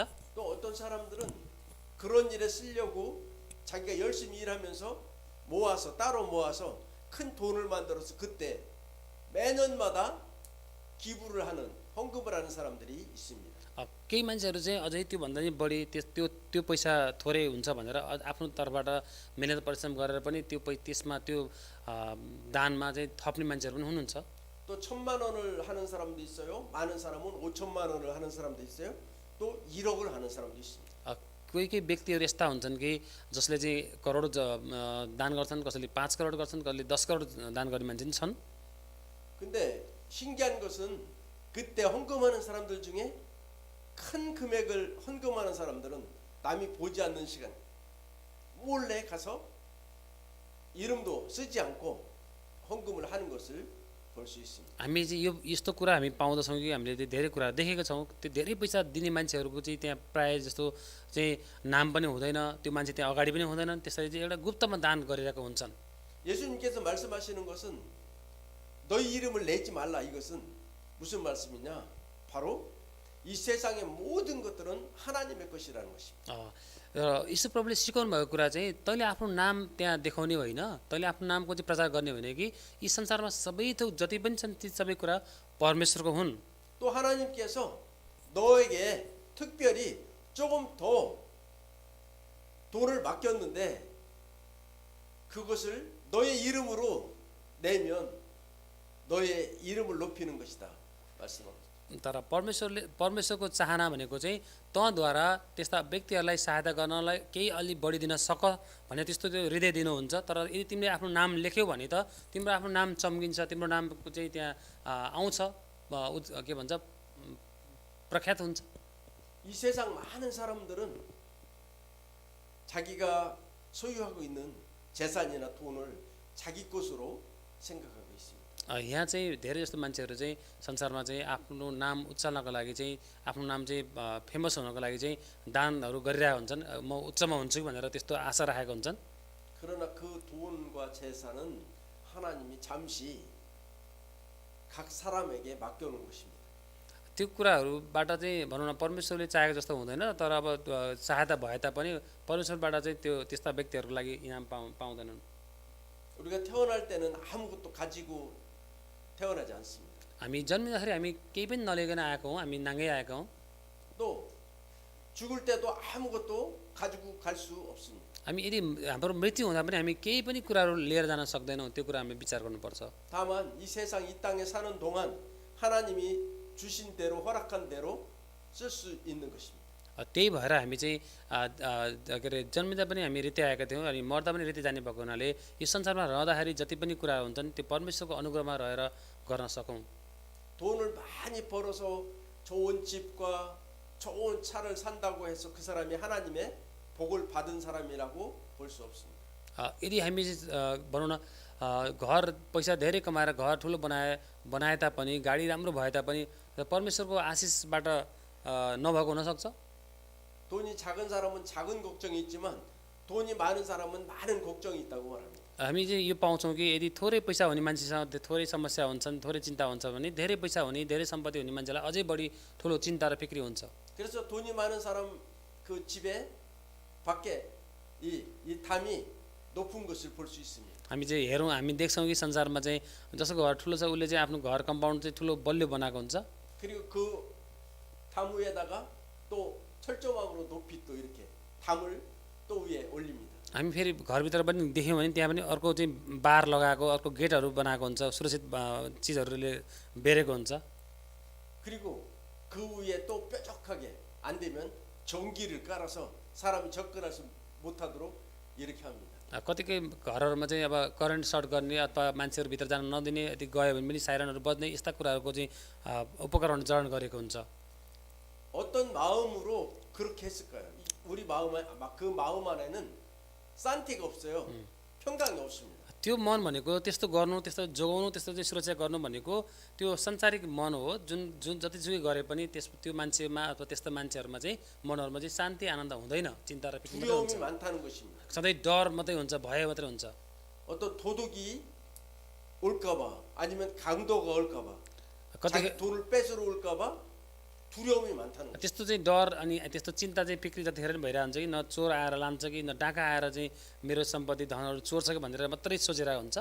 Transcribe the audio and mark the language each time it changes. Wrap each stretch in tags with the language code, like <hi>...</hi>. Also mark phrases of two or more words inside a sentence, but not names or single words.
<ko>또 어떤 사람들은 그런 일에 쓰려고 자기가 열심히 일하면서 따로 모아서 큰 돈을 만들어서 그때 매년마다 기부를 하는 헌금을 하는 사람들이 있습니다.</ko> <ne>केही मान्छेहरू चाहिँ अझै त्योभन्दा पनि बढी त्यो पैसा थोरै हुन्छ भनेर आफ्नो तर्फबाट मेहनत परिश्रम गरेर पनि त्यसमा त्यो दानमा चाहिँ थप्ने मान्छेहरू पनि हुनुहुन्छ।</ne> <ko>또 1,000만 원을 하는 사람도 있어요. 많은 사람은 5천만 원을 하는 사람도 있어요. 또 1억을 하는 사람도 있습니다.</ko> <ne>कोही व्यक्तिहरू यस्ता हुन्छन् कि जसले चाहिँ करोड दान गर्छन्, कसैले 5 करोड गर्छन्, कसैले 10 करोड दान गर्ने मान्छे पनि छन्।</ne> <ko>근데 신기한 것은 그때 헌금하는 사람들 중에 큰 금액을 헌금하는 사람들은 남이 보지 않는 시간 몰래 가서 이름도 쓰지 않고 헌금을 하는 것을 볼 수 있습니다.</ko> <ne>हामी चाहिँ यस्तो कुरा हामी पाउँदछौँ कि हामीले धेरै कुरा देखेका छौँ। त्यो धेरै पैसा दिने मान्छेहरूको चाहिँ त्यहाँ प्रायः जस्तो चाहिँ नाम पनि हुँदैन, त्यो मान्छे त्यहाँ अगाडि पनि हुँदैन, त्यसरी चाहिँ एउटा गुप्तमा दान गरिरहेको हुन्छन्।</ne> <ko>예수님께서 말씀하시는 것은 너희 이름을 내지 말라. 이것은 무슨 말씀이냐? 바로 이 세상의 모든 것들은 하나님의 것이라는 것입니다.</ko> <ne>र यीशु प्रभुले सिकाउनु भएको कुरा चाहिँ तैँले आफ्नो नाम त्यहाँ देखाउने होइन, तैँले आफ्नो नामको चाहिँ प्रचार गर्ने होइन कि यी संसारमा सबै थोक जति पनि छन् ती सबै कुरा परमेश्वरको हुन्।</ne> <ko>또 하나님께서 너에게 특별히 조금 더 돈을 맡겼는데 그것을 너의 이름으로 내면 너의 이름을 높이는 것이다 말씀합니다.</ko> <ne>तर परमेश्वरको चाहना भनेको चाहिँ तँद्वारा त्यस्ता व्यक्तिहरूलाई सहायता गर्नलाई केही अलि बढी दिन सक भने त्यस्तो त्यो हृदय दिनुहुन्छ। तर यदि तिमीले आफ्नो नाम लेख्यौ भने त तिम्रो आफ्नो नाम चम्किन्छ, तिम्रो नामको चाहिँ त्यहाँ आउँछ, के भन्छ प्रख्यात हुन्छ।</ne> <ko>이 세상 많은 사람들은 자기가 소유하고 있는 재산이나 돈을 자기 것으로 생각하고 있습니다.</ko> <ne>यहाँ चाहिँ धेरै जस्तो मान्छेहरू चाहिँ संसारमा चाहिँ आफ्नो नाम उचाल्नको लागि चाहिँ आफ्नो नाम चाहिँ फेमस हुनको लागि चाहिँ दानहरू गरिरहेका हुन्छन्। म उच्चमा हुन्छु भनेर त्यस्तो आशा राखेका हुन्छन्।</ne> <ko>그러나 그 돈과 재산은 하나님이 잠시 각 사람에게 맡겨놓은 것입니다.</ko> <ne>त्यो कुराहरूबाट चाहिँ भनौँ न परमेश्वरले चाहेको जस्तो हुँदैन। तर अब सहायता भए तापनि परमेश्वरबाट चाहिँ त्यो त्यस्ता व्यक्तिहरूको लागि इनाम पाउँदैनन्।</ne> <ko>우리가 태어날 때는 아무것도 가지고 태어나지 않습니다.</ko> <ne>हामी जन्मिँदाखेरि हामी केही पनि नलिकन आएको हौँ, हामी नाङ्गै आएका हौँ।</ne> <ko>또 죽을 때도 아무것도 가지고 갈 수 없습니다.</ko> <ne>हामी यदि हाम्रो मृत्यु हुँदा पनि हामी केही पनि कुराहरू लिएर जान सक्दैनौँ। त्यो कुरा हामी विचार गर्नुपर्छ।</ne> <ko>다만 이 세상 이 땅에 사는 동안 하나님이 주신 대로 허락한 대로 쓸 수 있는 것입니다.</ko> <ne>त्यही भएर हामी चाहिँ के अरे जन्मिँदा पनि हामी रीति आएका थियौँ अनि मर्दा पनि रीति जाने भएको हुनाले यो संसारमा रहँदाखेरि जति पनि कुराहरू हुन्छन् त्यो परमेश्वरको अनुग्रहमा रहेर गर्न सकौँ।</ne> <ko>돈을 많이 벌어서 좋은 집과 좋은 차를 산다고 해서 그 사람이 하나님의 복을 받은 사람이라고 볼 수 없습니다.</ko> <ne>यदि हामी भनौँ न घर पैसा धेरै कमाएर घर ठुलो बनाए तापनि गाडी राम्रो भए तापनि परमेश्वरको आशिषबाट नभएको हुनसक्छ।</ne> <ko>돈이 작은 사람은 작은 걱정이 있지만 돈이 많은 사람은 많은 걱정이 있다고 말합니다.</ko> <ne>हामी चाहिँ यो पाउँछौँ कि यदि थोरै पैसा हुने मान्छेसँग थोरै समस्या हुन्छन्, थोरै चिन्ता हुन्छ भने धेरै पैसा हुने धेरै सम्पत्ति हुने मान्छेलाई अझै बढी ठुलो चिन्ता र फिक्री हुन्छ।</ne> <ko>그래서 돈이 많은 사람 그 집에 밖에 이 담이 높은 것을 볼 수 있습니다.</ko> <ne>हामी चाहिँ हेरौँ, हामी देख्छौँ कि संसारमा चाहिँ जसको घर ठुलो छ उसले चाहिँ आफ्नो घर कम्पाउन्ड चाहिँ ठुलो बलियो बनाएको हुन्छ।</ne> <ko>그리고 그 담 위에다가 또 철조망으로 높이 또 이렇게 담을 또 위에 올립니다.</ko> <ne>हामी फेरि घरभित्र पनि देख्यौँ भने त्यहाँ पनि अर्को चाहिँ बार लगाएको अर्को गेटहरू बनाएको हुन्छ, सुरक्षित चिजहरूले बेरेको हुन्छ।</ne> <ko>그리고 그 위에 또 뾰족하게 안 되면 전기를 깔아서 사람이 접근하지 못하도록 이렇게 합니다.</ko> <ne>कतिकै घरहरूमा चाहिँ अब</ne> <en>current short</en> <ne>गर्ने अथवा मान्छेहरू भित्र जान नदिने, यदि गयो भने पनि साइरनहरू बज्ने यस्ता कुराहरूको चाहिँ उपकरण जडान गरेको हुन्छ।</ne> <ko>어떤 마음으로 그렇게 했을까요? 우리 그 마음 안에는 산티가 없어요. 평강이 없습니다.</ko> <ne>त्यो मन भनेको त्यस्तो गर्नु, त्यस्तो जोगाउनु, त्यस्तो चाहिँ सुरक्षा गर्नु भनेको त्यो संसारिक मन हो। जुन जतिसुकै गरे पनि त्यो मान्छेमा अथवा त्यस्ता मान्छेहरूमा चाहिँ मनहरूमा चाहिँ शान्ति आनन्द हुँदैन, चिन्ता र फिक्र मात्रै हुन्छ।</ne> <ko>두려움이 많다는 것입니다.</ko> <ne>सधैँ डर मात्रै हुन्छ, भय मात्रै हुन्छ।</ne> <ko>어떤 도둑이 올까봐 아니면 강도가 올까봐 자기 돈을 뺏으러 올까봐 두려움이 많다는 거예요.</ko> <ne>त्यस्तो चाहिँ डर अनि त्यस्तो चिन्ता चाहिँ फिक्री जतिखेर पनि भइरहेको हुन्छ कि न चोर आएर लान्छ कि न डाका आएर चाहिँ मेरो सम्पत्ति धनहरू चोर्छ कि भनेर मात्रै सोचिरहेको हुन्छ।</ne>